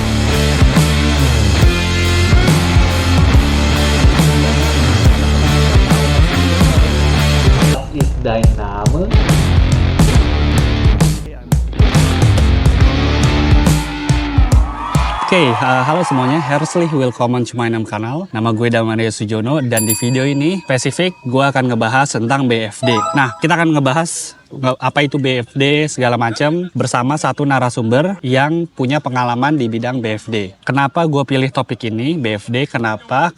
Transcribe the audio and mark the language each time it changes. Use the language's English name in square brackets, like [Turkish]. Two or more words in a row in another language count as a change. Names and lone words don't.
[German] Is dein Name? [Indonesian] Oke, halo semuanya, [German] herzlich willkommen [English] to my channel. [Indonesian] Nama gue Damario Sujono dan di video ini spesifik gue akan ngebahas tentang BFD. Nah, kita akan ngebahas apa itu BFD segala macam bersama satu narasumber yang punya pengalaman di bidang BFD. Kenapa gue pilih topik ini BFD? Kenapa?